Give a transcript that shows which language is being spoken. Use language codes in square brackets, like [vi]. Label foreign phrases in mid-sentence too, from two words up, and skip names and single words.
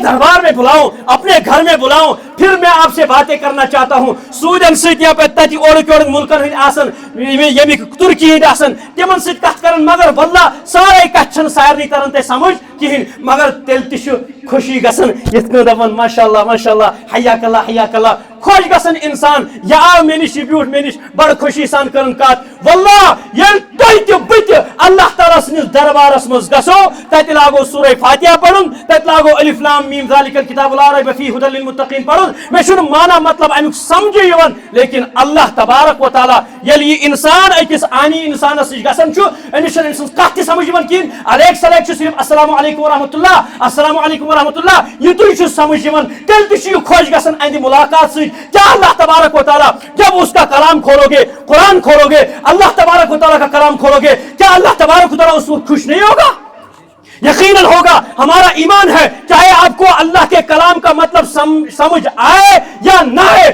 [ur] دربار میں بلاؤں اپنے گھر میں بلاؤں پھر میں آپ سے باتیں کرنا چاہتا ہوں [ks] سودن سیتیاں پہ تتی اورک یورک ملکن ہند آسن یمیک ترکی ہند آسن تمن سیت کت کرن مگر واللہ سارے کت چھن سارنی ترن تے سمجھ کہین مگر تیل تہ خوشی گژھن یت کن دپان [ar] ماشاء اللہ حیاک اللہ [ks] خوش گژھن انسان یہ آو مے نش یہ بیوٹھ مے نش بڑ خوشی سان کرن کت واللہ یل تُہۍ تہِ بہٕ تہِ اللہ تعالیٰ سٕنٛدِس دربارس منٛز گژھو تتہِ لاگو سورہ فاتحہ پرُن تتہِ لاگو [ar] الف لام میم ذالک الکتاب لا ریب فیہ ھدی للمتقین [ks] پرُن مےٚ چھُنہٕ معنی مطلب امیُک سمجھے یِوان لیکن اللہ تبارک و تعالیٰ ییٚلہِ یہِ انسان أکِس آنی انسانس نِش گژھان چھُ أمِس چھنہٕ أمۍ سٕنٛز کتھ تہِ سمجھ یِوان کِہیٖنۍ الیک سلیک چھُ صرف [ar] السلام علیکم ورحمۃ اللہ [ks] السلام علیکم ورحمۃ اللہ یِتُے چھُ سمجھ یِوان تیٚلہِ تہِ چھُ یہِ خۄش گژھان اہندِ ملاقات سۭتۍ [ur] کیا اللہ تبارک و تعالیٰ جب اس کا کلام کھولو گے قرآن کھولو گے اللہ تبارک و تعالیٰ کا کلام کھولو گے کیا اللہ تبارک و تعالیٰ اس کو خوش نہیں ہوگا یقیناً ہوگا. ہمارا ایمان ہے چاہے آپ کو اللہ کے کلام کا مطلب سمجھ آئے یا نہ آئے.